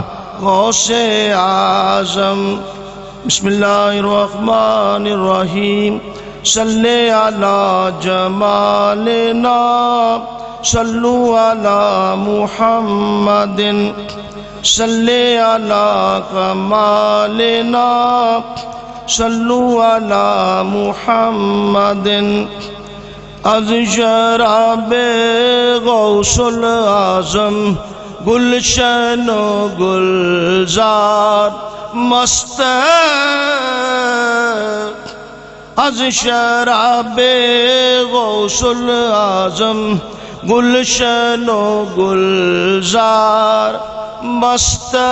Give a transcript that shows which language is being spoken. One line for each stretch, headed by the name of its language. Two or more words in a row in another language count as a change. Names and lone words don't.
Arabic: غوث اعظم، بسم اللہ الرحمن الرحیم، صلی علی جمالنا صلو علی محمد، صلی علی کمالنا صلو علی محمد،
Persian: از شراب غوث الاعظم گلشن و گلزار مست، از شراب غوث الاعظم گلشن و گلزار مست،